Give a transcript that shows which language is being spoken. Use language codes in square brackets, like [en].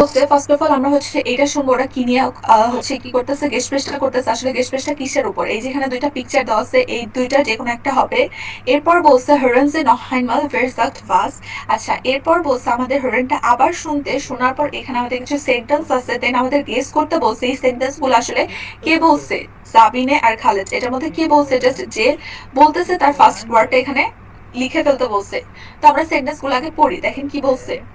[bn] First of all আমরা হচ্ছে এটা শুনবো ওরা কি নিয়ে হচ্ছে কি করতেছে, গেস্টপ্রেসটা করতেছে। আসলে গেস্টপ্রেসটা কিসের উপর, এই যেখানে দুইটা পিকচার দেওয়া আছে, এই দুইটা যে কোনো একটা হবে। এরপর বলছে [de] hören Sie noch einmal, wer sagt was? [bn] আচ্ছা, এরপর বলছে আমাদের হরেনটা আবার শুনতে, শোনার পর এখানে আমাদের কিছু সেন্টেন্স আছে, দেন আমাদের গেস করতে বলছে এই সেন্টেন্স গুলো আসলে কে বলছে, সাবিনে আর খালেদ। এটার মধ্যে কে বলছে, জাস্ট যে বলতেছে তার ফার্স্ট ওয়ার্ডটা এখানে লিখে ফেলতে বলছে। তো আমরা সেন্টেন্স গুলো আগে পড়ি, দেখেন কি বলছে।